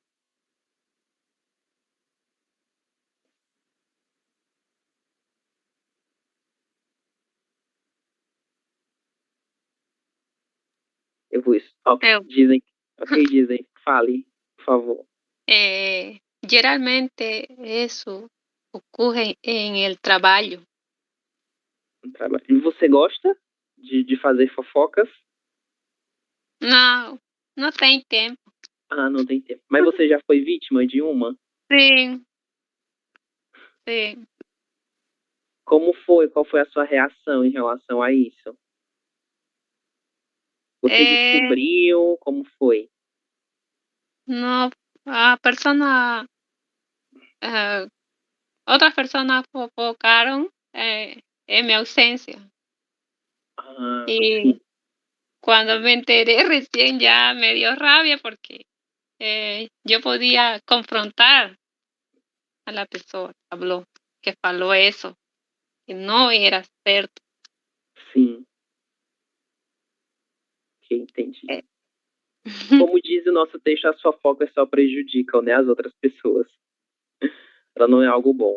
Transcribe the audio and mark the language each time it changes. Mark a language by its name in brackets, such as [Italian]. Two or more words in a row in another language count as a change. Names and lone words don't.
[Portuguese] Eu vou. Eu. Dizem. Fale, por favor. [Spanish] Geralmente eso ocurre en el trabajo. [Portuguese] E você gosta de fazer fofocas? Não, não tem tempo. Ah, não tem tempo. Mas você já foi vítima de uma? Sim. Sim. Como foi? Qual foi a sua reação em relação a isso? Você descobriu? Como foi? [Spanish] No, a persona, otras personas fofocaron en mi ausencia. Ah, Y [Portuguese] sim. [Spanish] cuando me enteré recién ya me dio rabia porque yo podía confrontar a la [Portuguese] pessoa que falou [Spanish] eso, [Portuguese] que não era certo. Sim. Ok, entendi. Como diz o nosso texto, as fofocas só prejudicam, né, as outras pessoas. Ela não é algo bom.